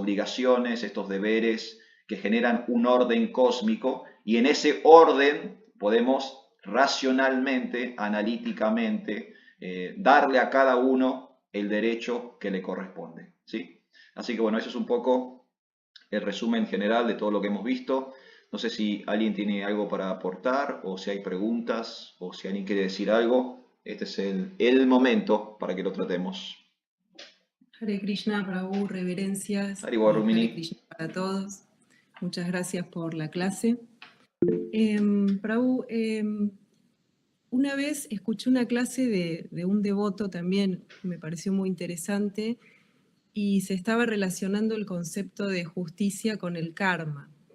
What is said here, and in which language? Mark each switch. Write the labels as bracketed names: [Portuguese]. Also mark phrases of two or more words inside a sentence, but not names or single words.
[Spanish] Estas obligaciones, estos deberes que generan un orden cósmico, y en ese orden podemos racionalmente, analíticamente, darle a cada uno el derecho que le corresponde, ¿sí? Así que bueno, eso es un poco el resumen general de todo lo que hemos visto. No sé si alguien tiene algo para aportar, o si hay preguntas, o si alguien quiere decir algo. Este es el momento para que lo tratemos. Hare Krishna, Prabhu, reverencias Haribo y Rumini. Hare Krishna para todos. Muchas gracias por la clase. Prabhu, una vez escuché una clase de un devoto también, me pareció muy interesante, y se estaba relacionando el concepto de justicia con el karma.